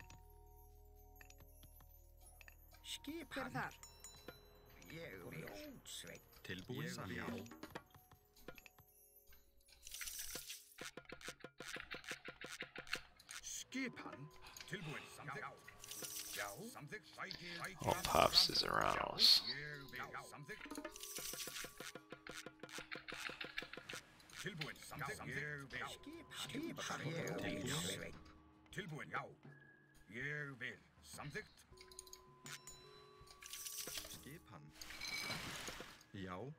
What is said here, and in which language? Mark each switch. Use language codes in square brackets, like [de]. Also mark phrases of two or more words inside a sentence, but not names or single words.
[is] Hver er þar? Ég vil. Sveit. Tilbúin. Já. Skipan. Tilbúin. Samþykkt. Já. Samþykkt. Sækir. [en] Oh, Pops is around us. [is] Ég vil. Já. Samþykkt. Tilbúin. Samþykkt. Ég vil. Skipan. Ég vil. Tilbúin. Já. Ég vil. Samþykkt. Skipan. Já.